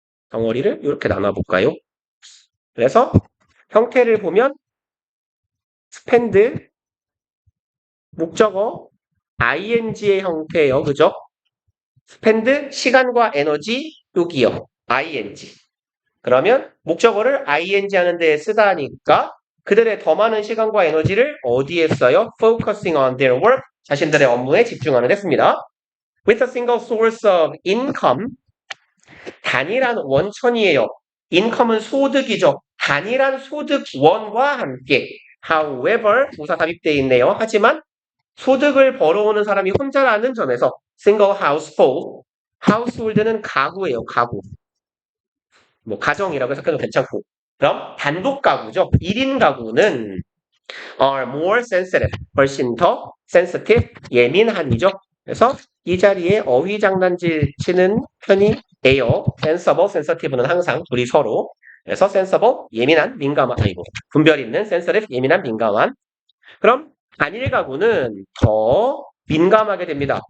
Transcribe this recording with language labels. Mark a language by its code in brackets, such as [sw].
[ko] 덩어리를 이렇게 나눠볼까요? 그래서 형태를 보면 spend 목적어 ing의 형태예요. 그죠? spend 시간과 에너지 여기요. ing. 그러면 목적어를 ing 하는 데 쓰다니까 그들의 더 많은 시간과 에너지를 어디에 써요? [en] focusing on their work. [ko] 자신들의 업무에 집중하는 데 씁니다. [en] with a single source of income. [ko] 단일한 원천이에요. income은 소득이죠. 단일한 소득원과 함께. however, 부사 삽입되어 있네요. 하지만 소득을 벌어오는 사람이 혼자라는 점에서 [en] single household. [ko] household는 가구예요. 가구. 뭐 가정이라고 해석해도 괜찮고. 그럼 단독 가구죠. 1인 가구는 [en] are more sensitive. [ko] 훨씬 더 sensitive. 예민한이죠. 그래서 이 자리에 어휘 장난질 치는 편이에요. sensible, sensitive는 항상 둘이 서로. 그래서 sensible, 예민한, 민감한, 아니고 분별 있는 sensitive, 예민한, 민감한. 그럼 단일 가구는 더 민감하게 됩니다.